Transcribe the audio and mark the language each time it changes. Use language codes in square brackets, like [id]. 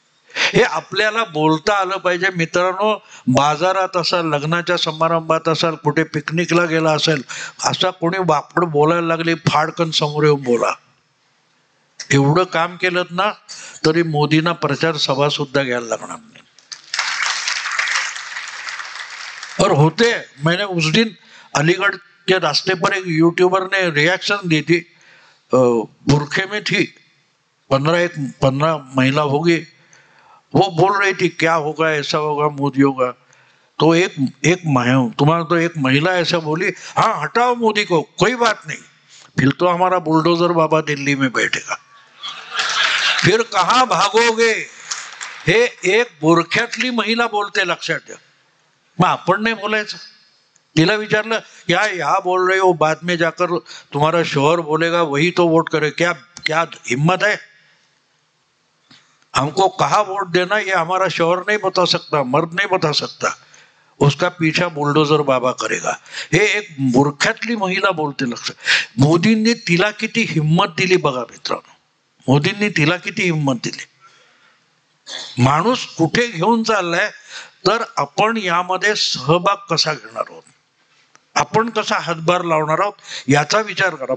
[mr] हे आपल्याला बोलता आलं पाहिजे मित्रांनो. बाजारात असाल, लग्नाच्या समारंभात असाल, कुठे पिकनिकला गेला असेल, असा कोणी वापड बोलायला लागले, फाडकन समोर येऊन बोला. एवढं काम केलं ना तरी मोदींना प्रचार सभा सुद्धा घ्यायला लागणार नाही. [hi] और होते, मैंने उस दिन अलीगढ़ के रास्ते पर एक यूट्यूबर ने रिएक्शन दी थी, बुरखे में थी, 15 महिला होगी, वो बोल रही थी क्या होगा, ऐसा होगा, मोदी होगा. तो एक तुम्हारा तो एक महिला ऐसा बोली, हाँ हटाओ मोदी को, कोई बात नहीं, फिर तो हमारा बुलडोजर बाबा दिल्ली में बैठेगा, फिर कहाँ भागोगे. [mr] हे एक बुरख्यातली महिला बोलते, लक्षात ठेव. मग आपण नाही बोलायचं? तिला विचारलं [hi] क्या यहाँ बोल रहे हो, बाद में जाकर तुम्हारा शोहर बोलेगा वही तो वोट करे, क्या हिम्मत है? हमको कहाँ वोट देना ये हमारा शोहर नहीं बता सकता, मर्द नहीं बता सकता, उसका पीछा बुलडोजर बाबा करेगा. [mr] हे एक मूर्खातली महिला बोलते. लक्ष, मोदींनी तिला किती हिम्मत दिली बघा मित्रांनो. मोदींनी तिला किती हिम्मत दिली. माणूस कुठे घेऊन चाललाय तर आपण यामध्ये सहभाग कसा घेणार आहोत, आपण कसा हातभार लावणार आहोत याचा विचार करा.